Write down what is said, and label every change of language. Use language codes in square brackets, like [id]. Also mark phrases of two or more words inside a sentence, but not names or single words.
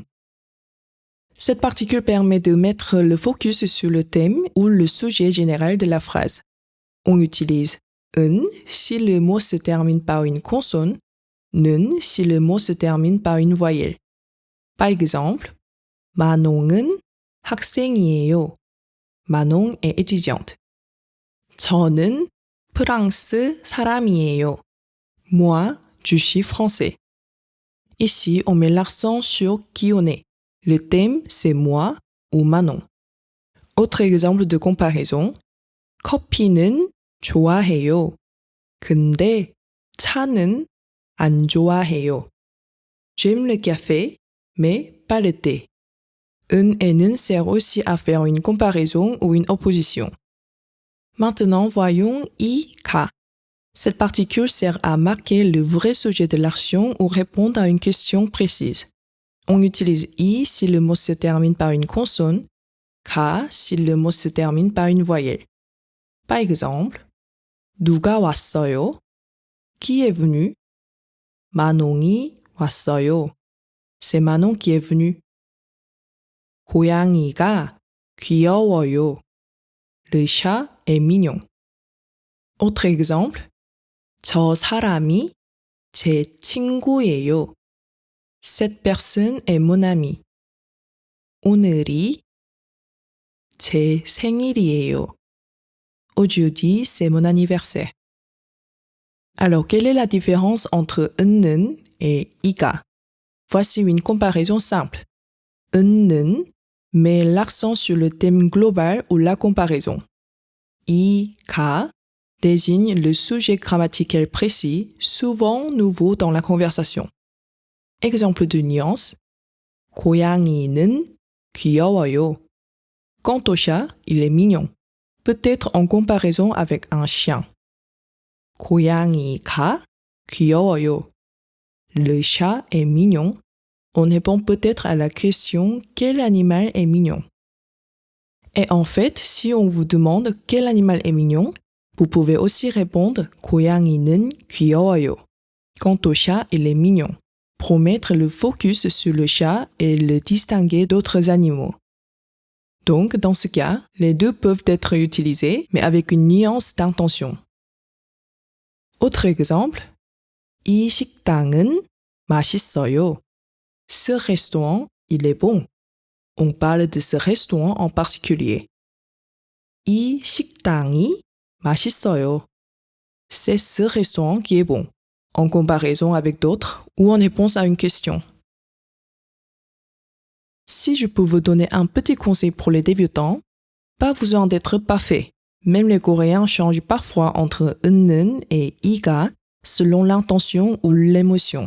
[fr] Cette particule permet de mettre le focus sur le thème ou le sujet général de la phrase. On utilise un si le mot se termine par une consonne, 는 si le mot se termine par une voyelle. Par exemple, [ko] 만홍은 학생이에요. [fr] Manon est étudiante. [ko] 저는 프랑스 사람이에요. [fr] Moi, je suis français. Ici, on met l'accent sur qui on est. Le thème, c'est moi ou Manon. Autre exemple de comparaison. [ko] 커피는 좋아해요. 근데 차는 안 좋아해요. [fr] J'aime le café, mais pas le thé. Un et 는 sert aussi à faire une comparaison ou une opposition. Maintenant, voyons iga. Cette particule sert à marquer le vrai sujet de l'action ou répondre à une question précise. On utilise i si le mot se termine par une consonne, ga si le mot se termine par une voyelle. Par exemple, [ko] 누가 왔어요? [fr] Qui est venu? [ko] 만홍이 왔어요. [fr] C'est Manon qui est venu. [ko] 고양이가 귀여워요. [fr] Le chat est mignon. Autre exemple, [ko] 저 사람이 제 친구예요. [fr] Cette personne est mon ami. [ko] 오늘이 제 생일이에요. [fr] Aujourd'hui, c'est mon anniversaire. Alors, quelle est la différence entre 는 et iga? Voici une comparaison simple. 는 met l'accent sur le thème global ou la comparaison. iga désigne le sujet grammatical précis, souvent nouveau dans la conversation. Exemple de nuance. [ko] 고양이는 귀여워요. [fr] Quant au chat, il est mignon. Peut-être en comparaison avec un chien. [ko] 고양이가 귀여워요. [fr] Le chat est mignon. On répond peut-être à la question quel animal est mignon. Et en fait, si on vous demande quel animal est mignon, vous pouvez aussi répondre [ko] 고양이는 귀여워요. [fr] Quant au chat, il est mignon. Pour mettre le focus sur le chat et le distinguer d'autres animaux. Donc, dans ce cas, les deux peuvent être utilisés, mais avec une nuance d'intention. Autre exemple, [ko] 이 식당은 맛있어요. [fr] Ce restaurant, il est bon. On parle de ce restaurant en particulier. [ko] 이 식당이 맛있어요. [fr] C'est ce restaurant qui est bon, en comparaison avec d'autres ou en réponse à une question. Si je peux vous donner un petit conseil pour les débutants, pas besoin d'être parfait. Même les Coréens changent parfois entre 는 et iga selon l'intention ou l'émotion.